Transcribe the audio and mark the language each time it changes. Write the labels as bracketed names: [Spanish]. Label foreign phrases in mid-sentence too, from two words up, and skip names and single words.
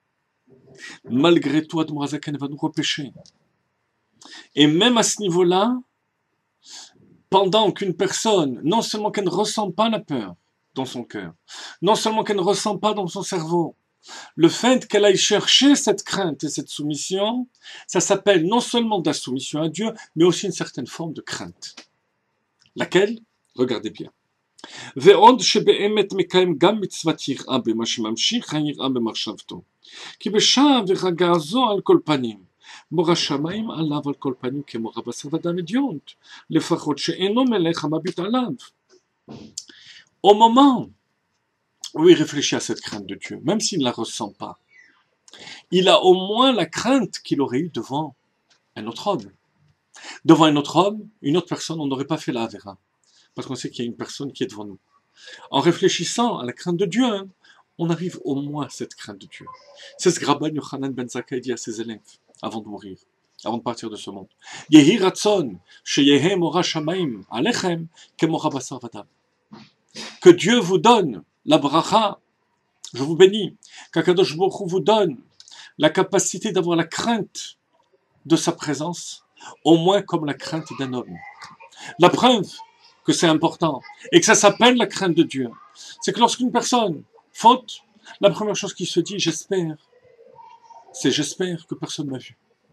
[French] Malgré tout, Admor HaZaken va nous repêcher. Et même à ce niveau-là, pendant qu'une personne, non seulement qu'elle ne ressent pas la peur dans son cœur, non seulement qu'elle ne ressent pas dans son cerveau, le fait qu'elle aille chercher cette crainte et cette soumission, ça s'appelle non seulement de la soumission à Dieu, mais aussi une certaine forme de crainte. Laquelle? Regardez bien. [Hebrew] ועוד שבאמת מקיים גם מצוות יראה במה שממשיך היראה במחשבתו. כי בשעה ורגע זו על כל פנים, מורא שמיים עליו על כל פנים כמורא בשר ודם אדיוט, לפחות שאינו מלך המביט עליו. [French] Au moment où il réfléchit à cette crainte de Dieu, même s'il ne la ressent pas, il a au moins la crainte qu'il aurait eue devant un autre homme. Devant un autre homme, une autre personne, on n'aurait pas fait la Avera. Parce qu'on sait qu'il y a une personne qui est devant nous. En réfléchissant à la crainte de Dieu, on arrive au moins à cette crainte de Dieu. C'est ce que Rabban Yochanan ben Zakkai dit à ses élèves avant de mourir, avant de partir de ce monde. [Hebrew] יהי רצון שיהא מורא שמים עליכם כמורא בשר ודם. [French] Que Dieu vous donne la bracha, je vous bénis, qu' [Hebrew] הקדוש ברוך הוא [French] vous donne la capacité d'avoir la crainte de sa présence, au moins comme la crainte d'un homme. La preuve que c'est important, et que ça s'appelle la crainte de Dieu, c'est que lorsqu'une personne faute, la première chose qui se dit, j'espère que personne ne m'a vu.